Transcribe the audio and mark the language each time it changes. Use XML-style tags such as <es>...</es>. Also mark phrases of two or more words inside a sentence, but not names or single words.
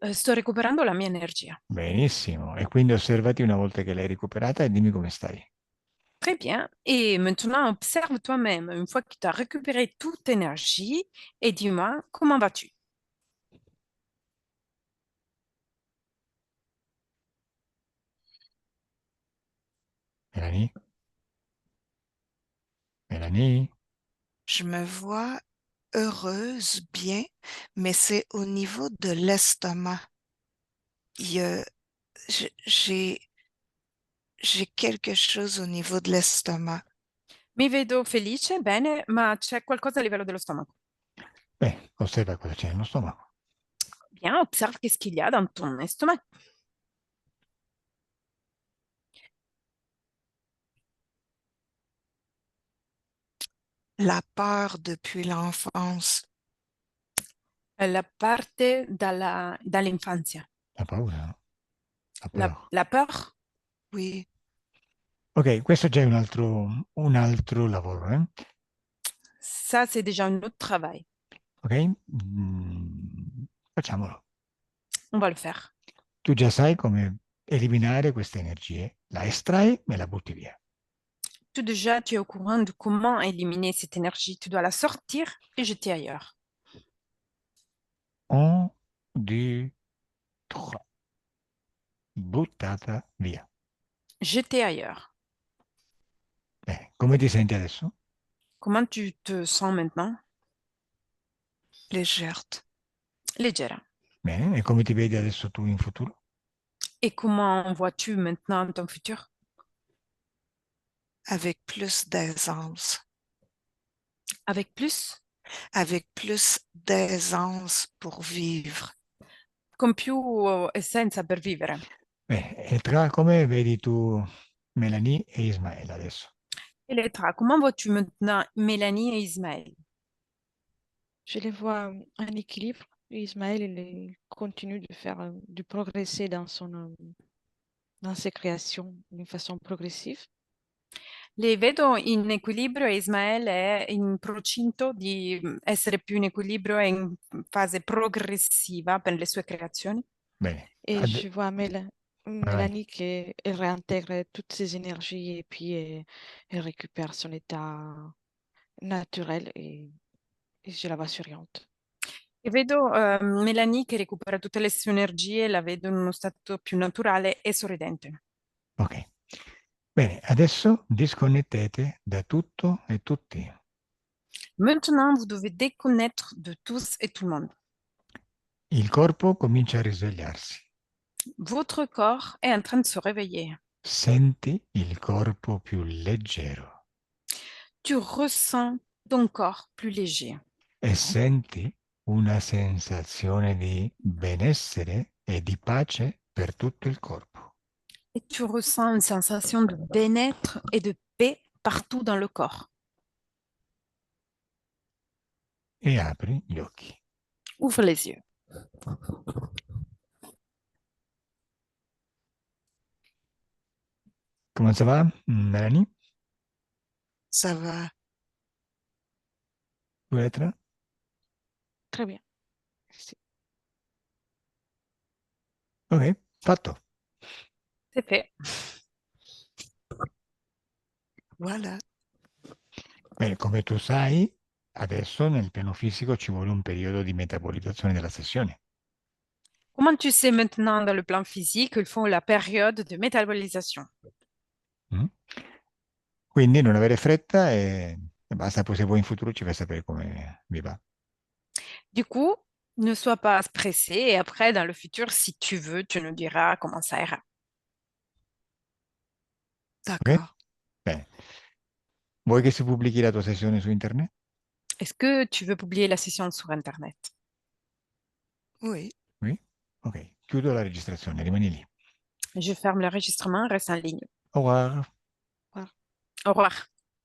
<it>Sto recuperando la mia energia. Benissimo. E quindi osservati una volta che l'hai recuperata e dimmi come stai.</it> <fr>Très bien. Et maintenant, observe toi-même une fois que tu as récupéré toute énergie et dis-moi, comment vas-tu? Melanie? Melanie? Je me vois heureuse, bien, mais c'est au niveau de l'estomac. Il y a- j'ai quelque chose au niveau de l'estomac.</fr> <it>Mi vedo felice, bene, ma c'è qualcosa a livello dello stomaco. Beh, osserva cosa c'è nello stomaco.</it> <fr>Bien, observe qu'est-ce qu'il y a dans ton estomac. La peur depuis l'enfance.</fr> <it>La parte dall'infanzia. La paura, no? La La, paura.</it> <fr>la peur, Oui,</fr> <it>Ok, questo già è un altro lavoro, eh?</it> <fr>ça, c'est déjà un autre travail.</fr> <it>Ok? Facciamolo.</it> <fr>On va le faire.</fr> <it>Tu già sai come eliminare queste energie. La estrai e la butti via.</it> <fr>Tout déjà, tu es au courant de comment éliminer cette énergie. Tu dois la sortir et jeter ailleurs.</fr> <it>1, 2, 3. Buttata via.</it> <fr>Jeter ailleurs.</fr> <it>Come ti senti adesso?</it> <fr>Comment tu te sens maintenant? légère. Légère.</fr> <it>Bene, e come ti vedi adesso tu in futuro?</it> <fr>Et comment vois-tu maintenant ton futur? Avec plus d'aisance. Avec plus? Avec plus d'aisance pour vivre.</fr> <it>Con più essenza per vivere. E come vedi tu Melanie e Ismael adesso? Elettra,</it> <fr>comment vois-tu maintenant Mélanie et Ismaël? Je les vois en équilibre. Ismaël, il continue de faire, de progresser dans ses créations d'une façon progressive.</fr> <it>Li vedo in equilibrio e Ismael è in procinto di essere più in equilibrio e in fase progressiva per le sue creazioni. Bene,</it> <fr>Et je vois</fr> <it>vai avanti.</it> <fr>Mélanie qu'elle réintègre toutes ses énergies et puis elle récupère son état naturel et je la vois souriante.</fr> <it>E vedo Melanie che recupera tutte le sue energie, la vedo in uno stato più naturale e sorridente. Ok. Bene, adesso disconnettete da tutto e tutti.</it> <fr>Maintenant, vous devez déconnaître de tous et tout le monde.</fr> <it>Il corpo comincia a risvegliarsi.</it> <fr>Votre corps est en train de se réveiller.</fr> <it>Senti il corpo più leggero</it> <fr>Tu ressens ton corps plus léger.</fr> <it>e senti una sensazione di benessere e di pace per tutto il corpo.</it> <fr>Et tu ressens une sensation de bien-être et de paix partout dans le corps.</fr> <it>E apri gli occhi.</it> <fr>Ouvre les yeux. Come ça va, Melanie? Ça va. Petra? Très bien. Merci.</fr> <it>Ok, fatto.</it> <fr>C'est fait. Voilà.</fr> <it>Bene, come tu sai, adesso nel piano fisico ci vuole un periodo di metabolizzazione della sessione.</it> <fr>Comment tu sais maintenant dans le plan physique qu'il faut la période de métabolisation? Mm?</fr> <it>Quindi non avere fretta e basta, poi se vuoi in futuro ci fai sapere come vi va.</it> <fr>Du coup, ne sois pas pressé et après, dans le futur, si tu veux, tu nous diras comment ça ira. Ok? D'accord.</fr> <it>Bene. Vuoi che si pubblichi la tua sessione su internet?</it> <fr>Est-ce que tu veux publier la session sur Internet? Oui. Oui?</fr> <it>Ok, chiudo la registrazione, rimani lì.</it> <fr>Je ferme l'enregistrement, reste en ligne. Au revoir. Au revoir.</fr>